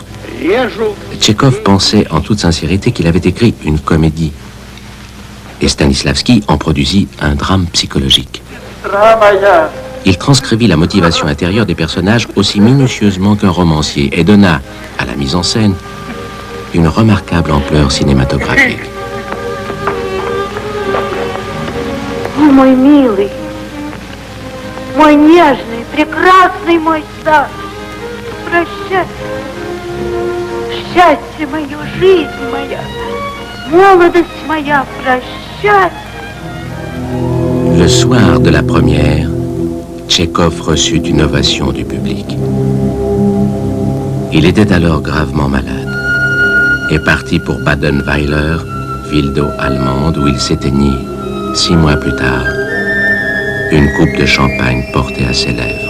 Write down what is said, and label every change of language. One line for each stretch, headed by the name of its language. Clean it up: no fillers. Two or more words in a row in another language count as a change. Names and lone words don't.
French: Tchekhov pensait en toute sincérité qu'il avait écrit une comédie. Et Stanislavski en produisit un drame psychologique. Il transcrivit la motivation intérieure des personnages aussi minutieusement qu'un romancier et donna à la mise en scène une remarquable ampleur cinématographique.
Russian: О, мой милый, мой нежный, прекрасный мой сад, прощай, счастье мое, жизнь моя, молодость моя, прощай.
French: Le soir de la première, Tchekhov reçut une ovation du public. Il était alors gravement malade et partit pour Badenweiler, ville d'eau allemande où il s'éteignit 6 mois plus tard, une coupe de champagne portée à ses lèvres.